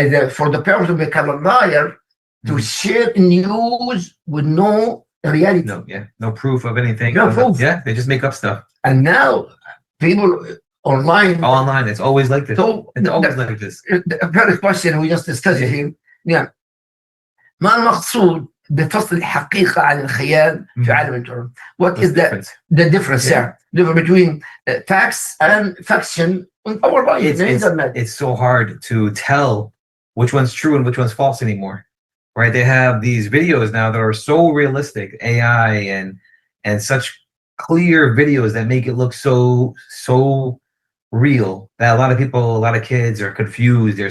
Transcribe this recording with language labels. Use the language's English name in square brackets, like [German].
[English] For the person to become a liar, to share news with no reality. No proof of anything. No proof. They just make up stuff. And now people online. It's always like this. So it's always like this. The first question we just discussed here. [Arabic] ما المقصود بفصل الحقيقة عن الخيال في عالم الجرم? [English] What is the difference there? Difference between facts and fiction in our life. It's so hard to tell which one's true and which one's false anymore, right? They have these videos now that are so realistic, AI and such clear videos that make it look so real that a lot of people, a lot of kids are confused.